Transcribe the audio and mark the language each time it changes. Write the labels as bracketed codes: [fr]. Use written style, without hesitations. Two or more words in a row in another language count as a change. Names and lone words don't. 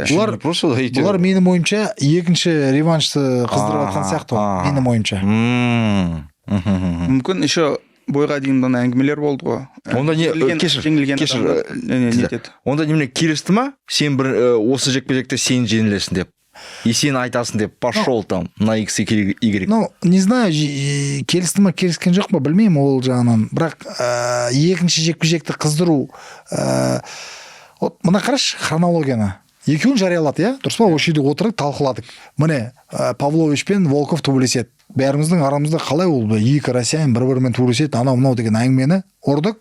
[kk] Бұлар менің ойымша екінші реваншты қыздырып жатқан сияқты ғой. Менің ойымша. Мүмкін еще бойға дейін мына әңгімелер болды ғой. Онда не кешір. Онда немене келісті ма? Сен бір осы жекпе-жекте сен жеңілесің деп. И сен айтасың деп [ru] пошел там на X Y. Ну, не знаю, [kk] келісті ма, келіскен жоқ па, білмеймін ол жағынан. Бірақ екінші жекпе-жекті қыздыру, мына қараш хронологияны. Екеуін жариялады, иә? Дұрыс па? Осы жерде отырып талқыладық. Міне, Павлович пен Волков төбелеседі. Бәріміздің арамызда қалай ол екі россиян бір-бірімен төбелеседі, анау-мынау деген әңгімені ұрдық.